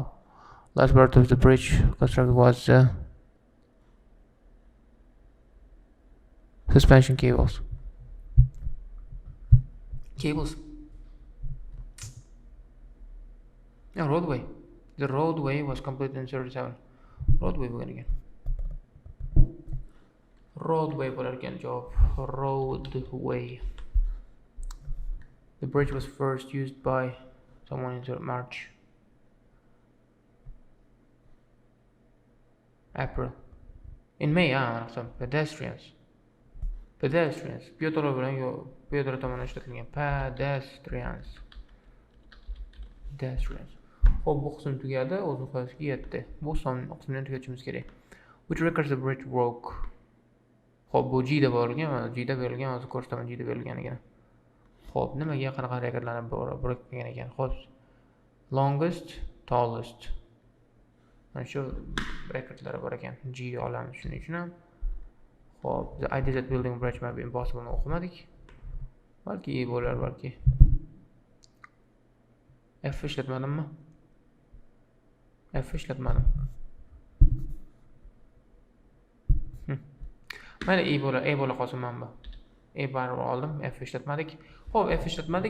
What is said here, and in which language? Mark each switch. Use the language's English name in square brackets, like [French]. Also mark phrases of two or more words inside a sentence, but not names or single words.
[English] Last part of the bridge constructed was suspension cables. Yeah, roadway. The roadway was completed in 37. [Uzbek] Roadway bo'lgan ekan. Roadway bo'lar ekan javob. Roadway. [English] The bridge was first used by someone in March. April. In May, pedestrians. [Uzbek] Piyodalar bilan piyodalar tomonidan ishlatilgan. [English] Pedestrians. [Uzbek] Xo'p, bu qism tugadi, o'z nihoyasiga yetdi. Bu qismni tugatishimiz kerak. [English] Which records the bridge broke? [Uzbek] Xo'p, bu G'da berilgan, G'da berilgan, hozir ko'rsataman G'da berilganligini. Xo'p, nimaga qanaqa harakatlarni biriktirgan ekan? Xo'p, longest, tallest. Mana shu rekordlar bor ekan. G olamiz shuning uchun ham. Xo'p, [English] the idea that building a bridge might be impossible [Uzbek] ni o'qimadik. Balki bo'lar, balki. F ishlatmadimmi? Mayli, E bo'la qolsin mana bu. baribir oldim. F ishlatmadik. Xo'p, F ishlatmadik.